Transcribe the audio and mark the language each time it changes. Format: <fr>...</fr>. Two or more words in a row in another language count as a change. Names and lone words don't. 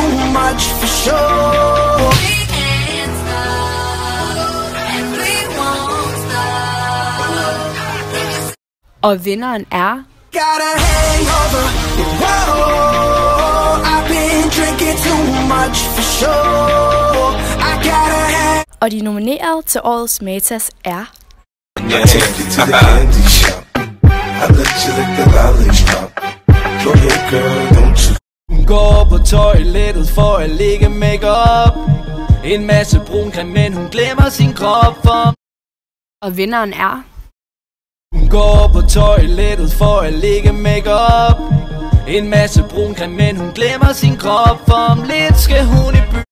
<en>much for sure. We can't stop, and we won't stop.</en> <da>Og vinderen er...</da> <en>Got a hangover, whoa, I've been drinking too much for sure. I got a hang.</en> <da>Og de nomineret til årets Matas er...</da> <en>I take you to the candy shop. I let you lick the lollipop. Go ahead, girl, don't you?</en> <da>Hun går på toilettet for at lægge makeup. En masse brun creme, men hun glemmer sin krop for... Og vinderen er... Hun går på toilettet for at lægge makeup. En masse brun creme, men hun glemmer sin krop for om lidt skal hun i by.</da>